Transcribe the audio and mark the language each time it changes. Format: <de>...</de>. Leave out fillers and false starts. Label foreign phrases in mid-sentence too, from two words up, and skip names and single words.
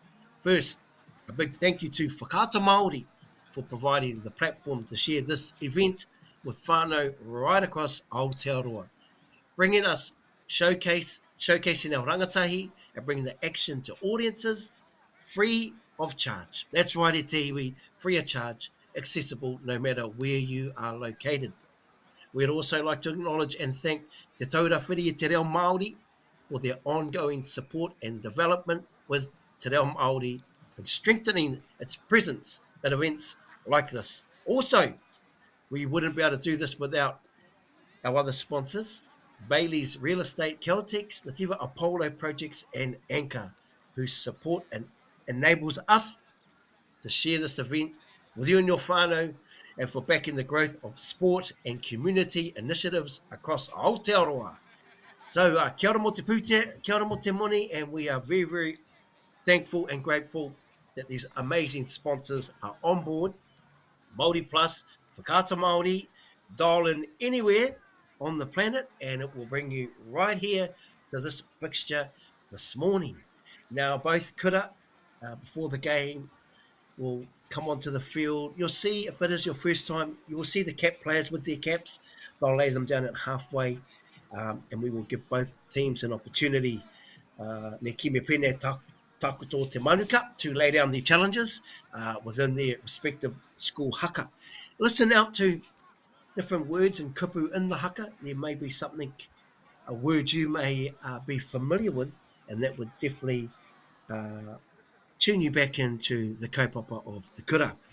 <en>First, a big thank you to Whakaata MāORI for providing the platform to share this event with whānau right across Aotearoa, bringing us showcasing our rangatahi and bringing the action to audiences free of charge. That's right,</en> <mi>e te iwi,</mi> <en>free of charge, accessible no matter where you are located. We'd also like to acknowledge and thank Te Taurawhiri Te Reo Māori for their ongoing support and development with Te Reo Māori and strengthening its presence at events like this. Also, we wouldn't be able to do this without our other sponsors, Bailey's Real Estate, Celtics, Nativa Apollo Projects, and Anchor, whose support and enables us to share this event with you and your whānau, and for backing the growth of sport and community initiatives across Aotearoa.</en> <mi>So, kia ora mo te pūtea, kia ora mo te moni,</mi> <en>and we are very, very thankful and grateful that these amazing sponsors are on board. Māori Plus, Whakaata Māori, dial in anywhere on the planet, and it will bring you right here to this fixture this morning. Now, both kura, before the game, will come onto the field. You'll see, if it is your first time, you will see the cap players with their caps. They'll lay them down at halfway, and we will give both teams an opportunity,</en> <mi>ne ki me pene takuto te manuka,</mi> <en>to lay down their challenges within their respective school haka. Listen out to different words and kupu in the haka. There may be something, a word you may be familiar with, and that would definitely tune you back into the kaupapa of the kura.</en>